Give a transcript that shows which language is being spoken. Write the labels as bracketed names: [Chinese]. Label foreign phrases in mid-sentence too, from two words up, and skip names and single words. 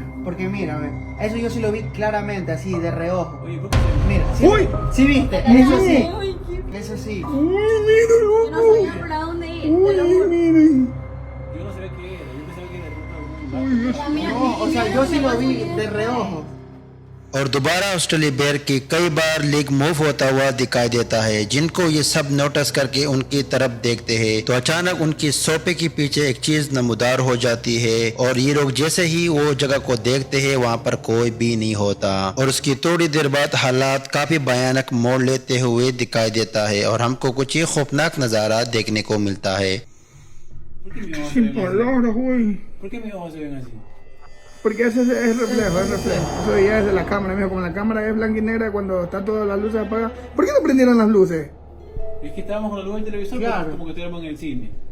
[Spanish] Porque mira, ve, eso yo sí lo vi claramente, así, de reojo. Oye, ¿por qué se Mira, sí, ¡Uy! sí viste, eso sí. Ay, qué- Eso sí. Uy, mira, Yo no sabía por dónde ir, te lo Uy, juro. miren. Yo no sabía qué era, yo pensaba que era de pronto Uy, Ya, mira, No, o sea, yo sí lo vi mira, de reojo. [Hindi] और दोबारा उस [English] teddy bear [Hindi] की कई बार [English] leg move [Hindi] होता हुआ दिखाई देता है जिनको ये सब नोटिस करके उनकी तरफ देखते हैं तो अचानक उनकी सोफे के पीछे एक चीज नमूदार हो जाती है और ये लोग जैसे ही वो जगह को देखते हैं वहाँ पर कोई भी नहीं होता और उसकी थोड़ी देर बाद हालात काफी भयानक मोड़ लेते हुए दिखाई देता है और हमको कुछ ही खौफनाक नजारा देखने को मिलता है। [Spanish] ¿Por qué mis ojos se Sin ven así? palabras, güey. ¿Por qué mis ojos se ven así? Porque ese es el reflejo, Eso ya es de la cámara, mijo. Como la cámara es blanca y negra cuando está todas las luces apagadas. ¿Por qué no prendieron las luces? Es que estábamos con la luz del televisor, Claro. pero como que estuviéramos en el cine.